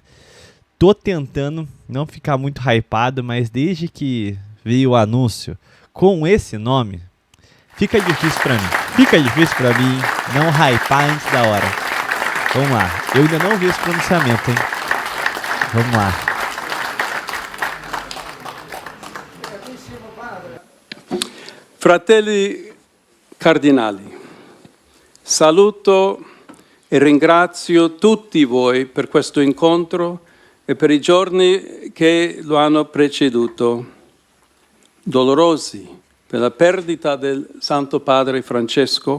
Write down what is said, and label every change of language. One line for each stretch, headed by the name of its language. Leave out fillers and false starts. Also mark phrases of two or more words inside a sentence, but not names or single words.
Portuguese: Tô tentando não ficar muito hypado, mas desde que veio o anúncio com esse nome, fica difícil pra mim não hypar antes da hora. Vamos lá, eu ainda não vi esse pronunciamento, hein? Vamos lá.
Italian: Fratelli cardinali, saluto e ringrazio tutti voi per questo incontro e per i giorni che lo hanno preceduto, dolorosi per la perdita del Santo Padre Francesco.